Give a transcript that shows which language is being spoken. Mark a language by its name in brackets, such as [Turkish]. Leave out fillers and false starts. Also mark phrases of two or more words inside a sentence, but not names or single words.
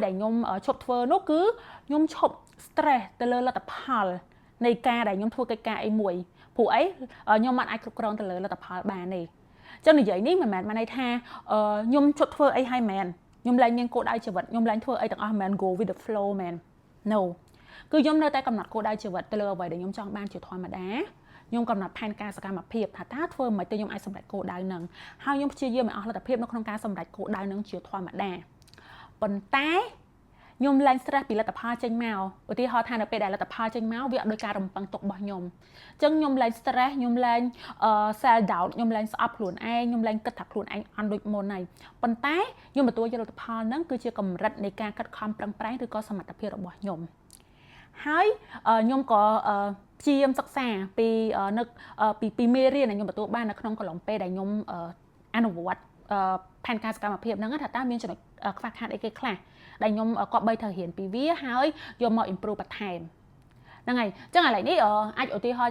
[Khmer] ដែលខ្ញុំឈប់ធ្វើនោះគឺខ្ញុំឈប់ stress ទៅលើលទ្ធផលនៃការដែលខ្ញុំធ្វើកិច្ចការអីមួយព្រោះអីខ្ញុំមិនអាចគ្រប់គ្រងទៅលើលទ្ធផលបានទេចឹងនិយាយនេះមិនមែនន័យថាខ្ញុំឈប់ធ្វើអីហើយមែនខ្ញុំលែងមានគោលដៅជីវិតខ្ញុំលែងធ្វើអីទាំងអស់មែន [English] go with the flow [Khmer] មែន no គឺខ្ញុំនៅតែកំណត់គោលដៅជីវិតទៅលើអ្វីដែលខ្ញុំចង់បានជាធម្មតាខ្ញុំកំណត់ផែនការសកម្ម ភាពថាតើធ្វើមិនទៅខ្ញុំអាចសម្រេចគោលដៅហ្នឹងហើយខ្ញុំព្យាយាមឲ្យអស់លទ្ធភាពនៅក្នុងការសម្រេចគោលដៅហ្នឹងជាធម្មតាប៉ុន្តែខ្ញុំលែង stress ពីលទ្ធផលចេញមក ឧទាហរណ៍ថានៅពេលដែលលទ្ធផលចេញមកវាអត់ដូចការរំពឹងទុករបស់ខ្ញុំអញ្ចឹងខ្ញុំលែង stress ខ្ញុំលែង [English] self doubt [Khmer] ខ្ញុំលែងស្អប់ខ្លួន ឯងខ្ញុំលែងគិតថាខ្លួនឯងអន់ដូចមុនហើយប៉ុន្តែខ្ញុំទទួលយកលទ្ធផលហ្នឹងគឺជាកម្រិតនៃការខិតខំប្រឹងប្រែងឬក៏សមត្ថភាពរបស់ខ្ញុំហើយខ្ញុំក៏ព្យាយាមសិក្សាពីពីមេរៀនដែលខ្ញុំទទួលបាននៅក្នុងកន្លងពេលដែលខ្ញុំអនុវត្តផែនការសកម្មភាពហ្នឹងថាតើមានចំណុចខ្វះខាតអីគេខ្លះដែលខ្ញុំគប្បីត្រូវរៀនពីវាហើយយកមក improve បន្ថែមហ្នឹងហើយអញ្ចឹងឥឡូវនេះអាចឧទាហរណ៍